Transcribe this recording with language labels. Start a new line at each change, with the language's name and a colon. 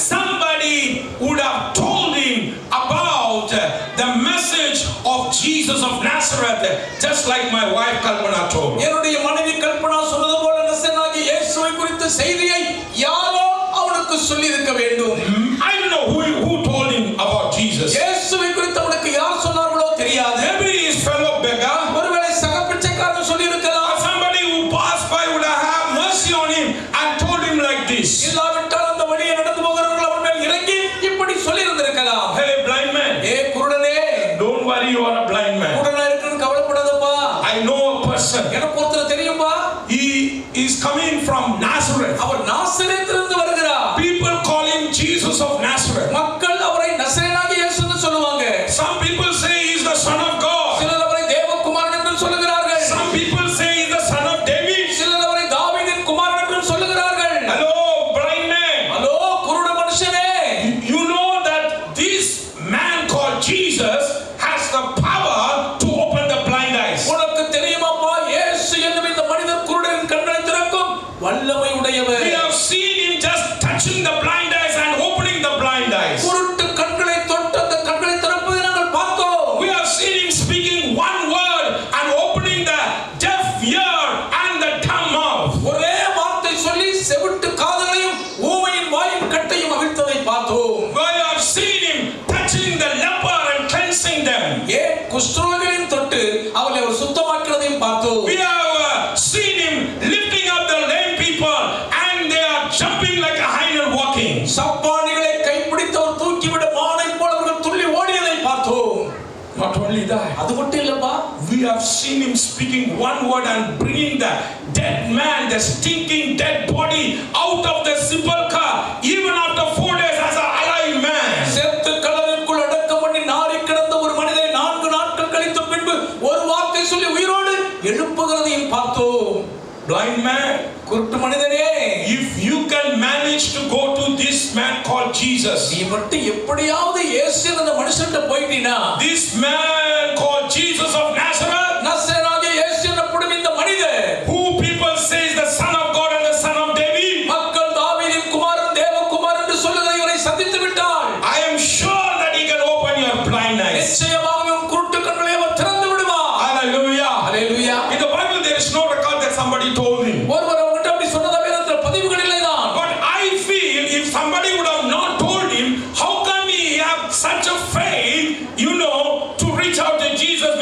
English: somebody would have told him about the message of Jesus of Nazareth, just like my wife Kalpana told me.
Tamil: என்னுடைய மனைவி கல்பனா சொன்னது போல நசரேயனாகிய இயேசுவை குறித்த செய்தியை யாரோ அவனுக்கு சொல்லி இருக்க வேண்டும்.
English: I don't know who told him about Jesus.
Tamil: இயேசுவை குறித்து அவனுக்கு யார் சொன்னார்களோ தெரியாது.
English: Maybe his fellow beggar,
Tamil: ஒருவேளை சக பிச்சைக்காரன் சொல்லி இருக்கலாம்.
English: or somebody who passed by would have had mercy on him and told him like this.
Tamil: இல்லாவிட்டால் அந்த வழியை நடந்து போகிறவர்கள் அவன் மேல் இறங்கி இப்படி சொல்லி இருந்திருக்கலாம்.
English: Hey blind man,
Tamil: A குருடனே,
English: don't worry, you are a blind man.
Tamil: குருடனா இருக்குன்னு கவலைப்படாதப்பா.
English: I know a person.
Tamil: எனக்கு ஒருத்தர் தெரியும்பா.
English: He is coming from Nazareth.
Tamil: அவர் நாசரேத்திலிருந்து வருகிறார்.
English: People call him Jesus of Nazareth.
Tamil: மக்கள் அவரை நசரேயனாகிய இயேசு என்று சொல்லுவாங்க.
English: Some people say he is the son of God.
Tamil: சிலர் அவரை தேவகுமாரன் என்று சொல்லுகிறார்கள்.
English: Some people say he is the son of David.
Tamil: சிலர் அவரை தாவீதின் குமாரன் என்று சொல்லுகிறார்கள்.
English: Hello, blind man.
Tamil: ஹலோ குருட மனுஷனே,
English: You know that this man called Jesus has the power to open the blind eyes.
Tamil: உனக்கு தெரியுமாப்பா, இயேசு என்னும் இந்த மனிதன் குருடரின் கண்களை திறக்கும் வல்லமை உடையவர்.
English: We have seen him just touching the blind eyes and opening the blind eyes.
Tamil: குருட்டு கண்களை தொட்டு அந்த கண்களை திறப்பதை நாங்கள் பார்த்தோம்.
English: We have seen him speaking one word and opening the deaf ear and the dumb mouth.
Tamil: ஒரே வார்த்தை சொல்லி செவிட்டு காதுகளையும் ஊமையின் வாயின் கட்டையும் அவிழ்த்ததை பார்த்தோம்.
English: We have seen him touching the leper and cleansing them.
Tamil: ஏன் குஷ்டரோகிகளையும் தொட்டு அவர்களை அவர் சுத்தமாக்கிறதையும் பார்த்தோம்.
English: We have seen him lifting up the lame people and they are jumping like a hind and walking.
Tamil: சப்பானிகளை கைப்பிடித்து அவர் தூக்கிவிட மானை போல அவர்கள் துள்ளி ஓடியதை பார்த்தோம்.
English: Not only that,
Tamil: அது மட்டும் இல்லப்பா,
English: we have seen him speaking one word and bringing the dead man, the stinking dead body out of the sepulchre even after 4 days as an alive man.
Tamil: செத்து கல்லறைக்குள் அடக்கம் பண்ணி நாறி கிடந்த ஒரு மனிதனை 4 நாட்கள் கழித்த பின்பு ஒரு வார்த்தை சொல்லி உயிரோடு எழுப்புகிறதையும் பார்த்தோம்.
English: Blind man,
Tamil: குருட்டு மனிதனே,
English: if you can manage to go to this man called Jesus,
Tamil: நீ மட்டும் எப்படியாவது இயேசு என்ற மனுஷன்ட்ட போயிட்டீனா,
English: this man called Jesus of Nazareth,
Tamil: நசரேயனாகிய இயேசு என்னப்படும் இந்த மனிதன்,
English: who people say is the son of God and the son of David,
Tamil: மக்கள் தாவீதின் குமாரன் தேவகுமாரன் என்று சொல்லுகிற இவரை சந்தித்து விட்டால்,
English: I am sure that he can open your blind eyes.
Tamil: நிச்சயமாக உன் குருட்டு கண்களை அவர் திறந்து விடுவார்.
English: Hallelujah.
Tamil: Hallelujah.
English: In the Bible there is no record that somebody told him.
Tamil: ஒருவர் அவங்ககிட்ட அப்படி சொன்னதா வேதத்தில் பதிவுகள் இல்லைதான்.
English: But I feel if somebody would have not told him, how come he have such a faith, to reach out to Jesus